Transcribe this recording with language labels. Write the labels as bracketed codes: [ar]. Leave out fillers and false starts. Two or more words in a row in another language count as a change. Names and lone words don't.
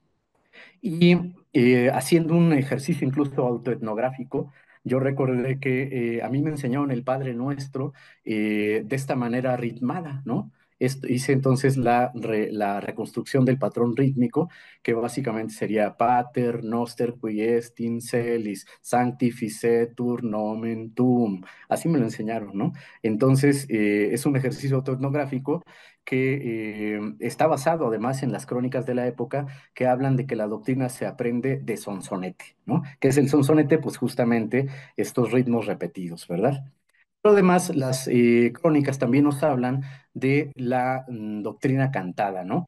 [es] Y haciendo un ejercicio incluso autoetnográfico, yo recordé que a mí me enseñaron el Padre Nuestro de esta manera ritmada, ¿no? Hice entonces la reconstrucción del patrón rítmico, que básicamente sería [la] Pater, Noster, qui est in celis, sanctificetur nomen tuum. [es] Así me lo enseñaron, ¿no? Entonces, es un ejercicio autoetnográfico que está basado además en las crónicas de la época que hablan de que la doctrina se aprende de sonsonete, ¿no? ¿Qué es el sonsonete? Pues justamente estos ritmos repetidos, ¿verdad? Pero además, las crónicas también nos hablan de la doctrina cantada, ¿no?